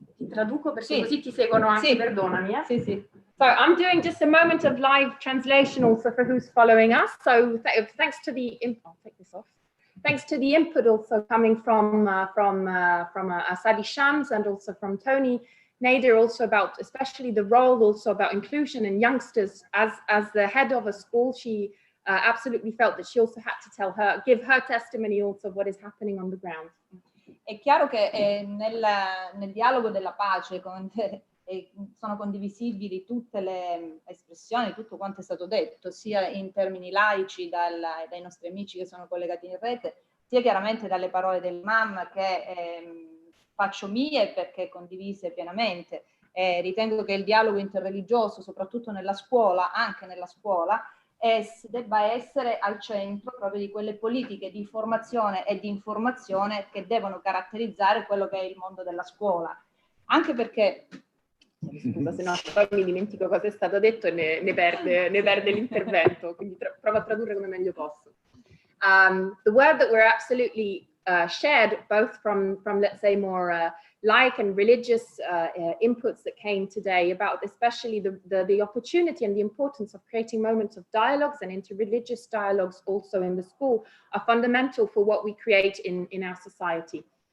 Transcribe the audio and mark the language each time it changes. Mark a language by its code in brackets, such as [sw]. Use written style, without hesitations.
[it] traduco perché così ti seguono anche, perdonami. Sì. [en] So I'm doing just a moment of live translation also for who's following us. So thanks to the I'll take this off. Thanks to the input also coming from Asadi Shams and also from Tony Nader, also about especially the role also about inclusion in youngsters. As the head of a school, she absolutely felt that she also had to give her testimony also of what is happening on the ground. [it] È chiaro che nel dialogo della pace sono condivisibili tutte le espressioni, tutto quanto è stato detto, sia in termini laici dai nostri amici che sono collegati in rete, sia chiaramente dalle parole dell'Imam che faccio mie perché condivise pienamente. Ritengo che il dialogo interreligioso, soprattutto nella scuola, anche nella scuola, debba essere al centro proprio di quelle politiche di formazione e di informazione che devono caratterizzare quello che è il mondo della scuola. Anche perché... Scusa, se no poi mi dimentico cosa è stato detto e ne perde l'intervento, quindi provo a tradurre come meglio posso. [en] The word that we're absolutely shared, both from let's say more laic and religious inputs that came today about especially the opportunity and the importance of creating moments of dialogues and interreligious dialogues also in the school are fundamental for what we create in our society.